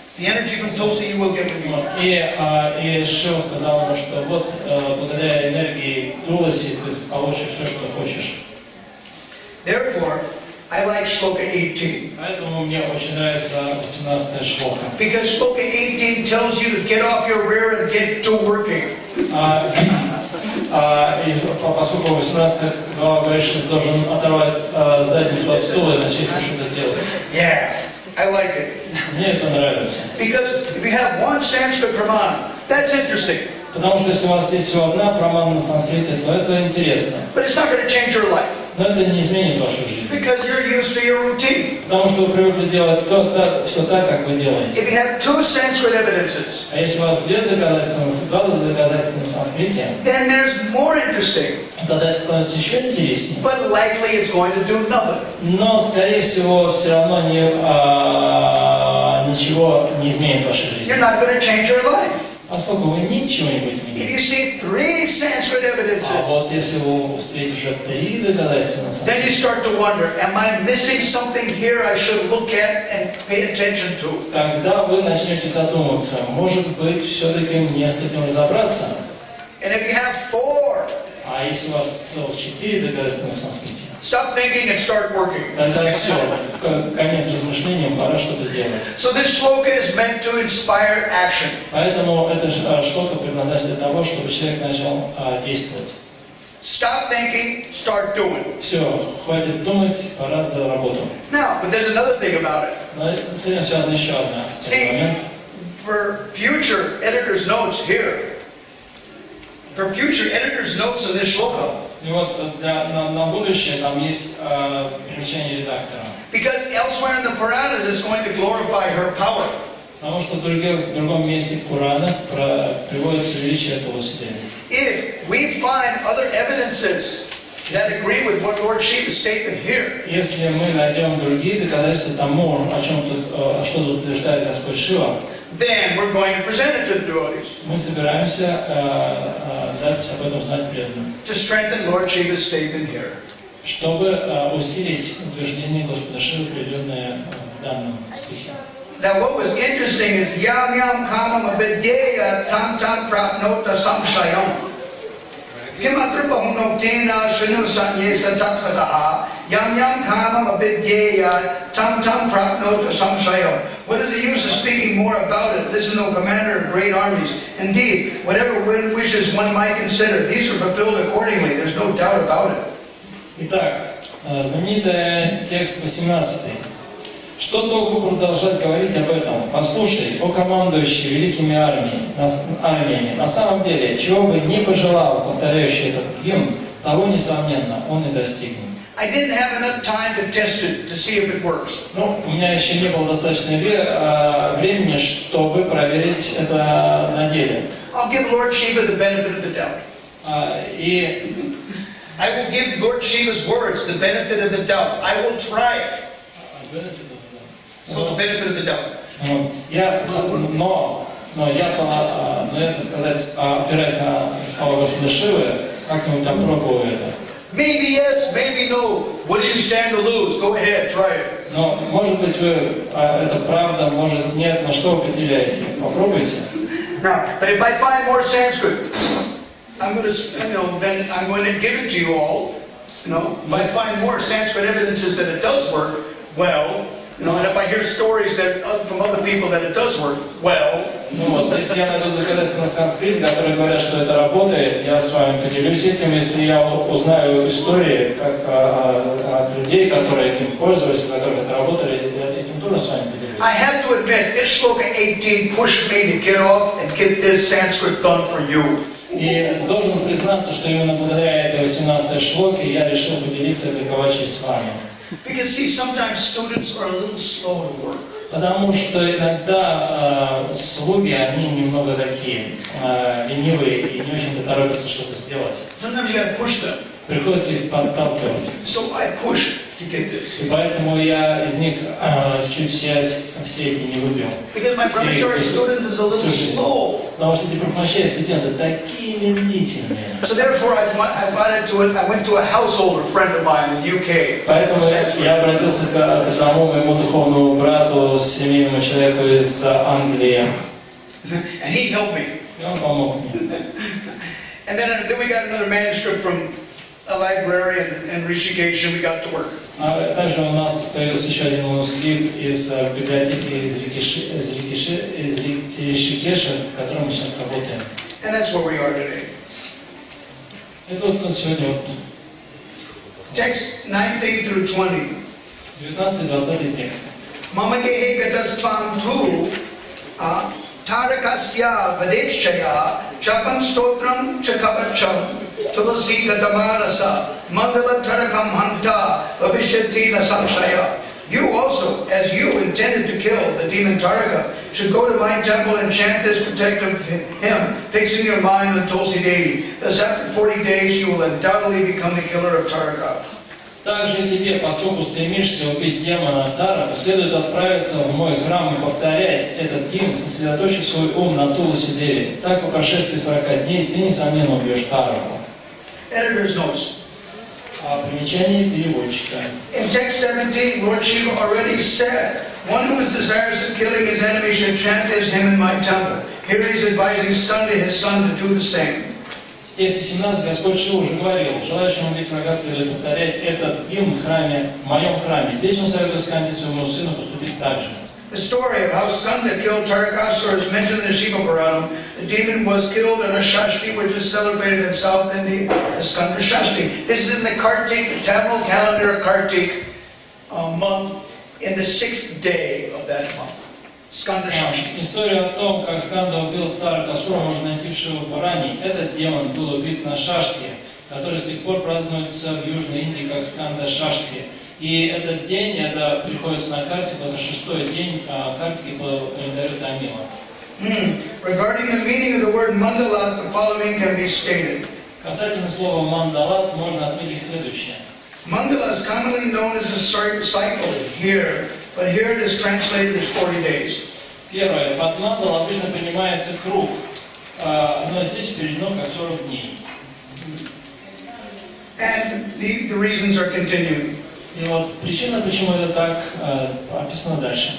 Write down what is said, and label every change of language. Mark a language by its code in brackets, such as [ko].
[en] The energy from Tulsi, you will get what you want. [ru] И Шива сказал ему, что вот благодаря энергии Туласи ты получишь все, что хочешь. [en] Therefore, I like Shloka 18. [ru] Поэтому мне очень нравится 18-я шлока. [en] Because Shloka 18 tells you to get off your rear and get to working. [ru] И поскольку 18 глава говорит, что ты должен оторвать задницу от стула и начать что-то делать. [en] Yeah, I like it. [ru] Мне это нравится. [en] Because if you have one Sanskrit pramana, that's interesting. [ru] Потому что если у вас есть всего одна прамана на санскрите, то это интересно. [en] But it's not going to change your life. [ru] Но это не изменит вашу жизнь. [en] Because you're used to your routine. [ru] Потому что вы привыкли делать все так, как вы делаете. [en] If you have two Sanskrit evidences, [ru] А если у вас два доказательства на санскрите, [en] then there's more interesting. [ru] тогда это становится еще интереснее. [en] But likely it's going to do nothing. [ru] Но, скорее всего, все равно ничего не изменит в вашей жизни. [en] You're not going to change your life. [ru] Поскольку вы ничего не будете [en] If [ru] менять. [en] you see three Sanskrit [ru] А [en] evidences, [ru] вот если вы встретите уже три доказательства на [en] then [ru] санскрите, [en] you start to wonder, am I missing something here I should look at and pay attention to? [ru] тогда вы начнете задумываться, может быть, все-таки мне с этим разобраться. [en] And if you have four, [ru] А если у вас целых 4 доказательства на санскрите, [en] stop thinking and start working. [ru] тогда все, конец размышлениям, пора что-то делать. [en] So this shloka is meant to inspire action. [ru] Поэтому это что-то предназначено для того, чтобы человек начал действовать. [en] Stop thinking, start doing. [ru] Все, хватит думать, пора за работу. [en] Now, but there's another thing about it. [ru] Но с этим связан еще один момент. [en] For future editor's notes here, for future editor's notes in this shloka, [ru] И вот на будущее там есть примечание редактора. [en] because elsewhere in the Puranas it's going to glorify her power. [ru] Потому что в другом месте в Пуранах приводится величие Туласи Деви. [en] If we find other evidences that agree with what Lord Shiva's statement here, [ru] Если мы найдем другие доказательства тому, что тут утверждает Господь Шива, [en] then we're going to present it to the devotees. [ru] Мы собираемся дать об этом знать преданным, [en] To strengthen Lord Shiva's statement here. [ru] чтобы усилить утверждение Господа Шивы, приведенное в данном стихе. [en] Now what was interesting is [sa] yam yam kamam avidyeya tam tam pratnota samshayam. Kimatra bahunotena shanu sanyesa tatvataha yam yam kamam avidyeya tam tam pratnota samshayam. [en] What is the use of speaking more about it? Listen, O commander of great armies. Indeed, whatever wishes one might consider, these are fulfilled accordingly. There's no doubt about it. [ru] Итак, знаменитый текст 18. Что толку продолжать говорить об этом? Послушай, о командующий великими армиями, на самом деле, чего бы не пожелал повторяющий этот гимн, того, несомненно, он и достигнет. [en] I didn't have enough time to test it to see if it works. [ru] Ну, у меня еще не было достаточно времени, чтобы проверить это на деле. [en] I'll give Lord Shiva the benefit of the doubt. [ru] И [en] I will give Lord Shiva's words the benefit of the doubt. I will try it. So the benefit of the doubt. [ru] Но это сказать, опираясь на слова Господа Шивы, как-нибудь опробую это. [en] Maybe yes, maybe no. What do you stand to lose? Go ahead, try it. [ru] Но, может быть, это правда, может нет, но что вы потеряете? Попробуйте. [en] Now, but if I find more Sanskrit, I'm going to, then I'm going to give it to you all. If I find more Sanskrit evidences that it does work, well, and if I hear stories that from other people that it does work, well. [ru] Ну вот, если я найду доказательства на санскрите, которые говорят, что это работает, я с вами поделюсь этим. Если я узнаю истории от людей, которые этим пользовались, у которых это работали, я этим тоже с вами поделюсь. [en] I have to admit, this shloka 18 pushed me to get off and get this Sanskrit done for you. [ru] И должен признаться, что именно благодаря этой 18-й шлоке я решил поделиться этой кавачей с вами. [en] Because see, sometimes students are a little slow to work. [ru] Потому что иногда слуги, они немного такие ленивые и не очень-то торопятся что-то сделать. [en] Sometimes you got to push them. [ru] Приходится их подталкивать. [en] So I pushed to get this. [ru] И поэтому я из них чуть все эти не выбил. [en] Because my brahmachari student is a little slow. [ru] Потому что эти брахмачари студенты такие медлительные. [en] So therefore, I went to a householder friend of mine in the UK. [ru] Поэтому я обратился к одному моему духовному брату, семейному человеку из Англии. [en] And he helped me. [ru] И он помог мне. [en] And then we got another manuscript from a library in Rishikesh, and we got to work. [ru] Также у нас появился еще один манускрипт из библиотеки из Ришикеша, в котором мы сейчас работаем. [en] And that's where we are today. [ru] Это вот сегодня вот [en] Text 19 through 20. [ru] 19-20 текст. [sa] Mamagehe gatasvam tu tarakasya vadeshchaya chapam stotram chakapacham tulasi gatamarasa mandala tarakam hanta bhavishyati nasamshaya. [en] You also, as you intended to kill the demon Taraka, should go to my temple and chant this protective hymn, fixing your mind on Tulsi Devi. Thus after 40 days you will undoubtedly become the killer of Taraka. [ru] Также и тебе, поскольку стремишься убить демона Тарака, следует отправиться в мой храм и повторять этот гимн, сосредоточив свой ум на Туласи Деви. Так по прошествии 40 дней ты, несомненно, убьешь Тараку. [en] Editor's notes. [ru] Примечание переводчика. [en] In text 17, Lord Shiva already said, one who is desirous of killing his enemy should chant this hymn in my temple. Here he is advising Skanda, his son, to do the same. [ru] В тексте 17 Господь Шива уже говорил, желающему убить врага следует повторять этот гимн в храме, в моем храме. Здесь он советует Сканде своему сыну поступить так же. [en] The story of how Skanda killed Tarakasura is mentioned in the Shiva Puranam. The demon was killed on a Shashti, which is celebrated in South India as Skanda Shashti. This is in the Kartik, the Tamil calendar of Kartik month, in the 6th day of that month. Skanda Shashti. [ru] История о том, как Сканда убил Таракасура, можно найти в Шива Пуране. Этот демон был убит на Шаште, который с тех пор празднуется в Южной Индии как Сканда Шашти. И этот день, это приходится на Картику, это 6-й день Картики по календарю Тамила. [en] Regarding the meaning of the word mandalat, the following can be stated. [ru] Касательно слова мандалат можно отметить следующее. [en] Mandala is commonly known as a cycle here, but here it is translated as 40 days. [ru] Первое. Под мандал обычно понимается круг, но здесь переведено как 40 дней. [en] And the reasons are continued. [ru] И вот причина, почему это так, описана дальше.